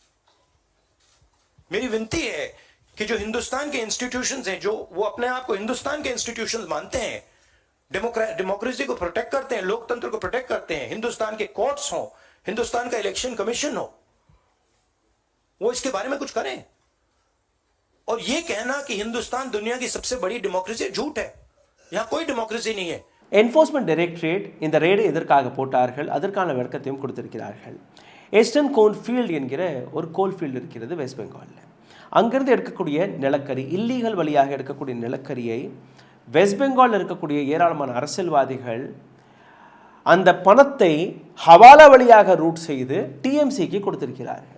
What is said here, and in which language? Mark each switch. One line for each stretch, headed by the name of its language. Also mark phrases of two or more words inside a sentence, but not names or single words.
Hindi: मेरी विनती है कि जो हिंदुस्तान के इंस्टीट्यूशंस हैं, जो वो अपने आप को हिंदुस्तान के इंस्टीट्यूशंस मानते हैं, डेमोक्रेसी को प्रोटेक्ट करते हैं, लोकतंत्र को प्रोटेक्ट करते हैं, हिंदुस्तान के कोर्ट्स हो, हिंदुस्तान का
English: election commission
Hindi: हो, वो इसके बारे में कुछ करें। और ये कहना कि हिंदुस्तान दुनिया की सबसे बड़ी डेमोक्रेसी, झूठ है। यहां कोई डेमोक्रेसी नहीं है।
English: enforcement directorate
Tamil: இந்த ரெய்டை எதற்காக போட்டார்கள், அதற்கான விளக்கத்தையும் கொடுத்திருக்கிறார்கள். எஸ்டர்ன் கோல்ஃபீல்டு என்கிற ஒரு கோல்ஃபீல்டு இருக்கிறது வெஸ்ட் பெங்காலில். அங்கிருந்து எடுக்கக்கூடிய நிலக்கரி, இல்லீகல் வழியாக எடுக்கக்கூடிய நிலக்கரியை வெஸ்ட் பெங்காலில் இருக்கக்கூடிய ஏராளமான அரசியல்வாதிகள் அந்த பணத்தை ஹவாலா வழியாக ரூட் செய்து டிஎம்சிக்கு கொடுத்திருக்கிறார்கள்.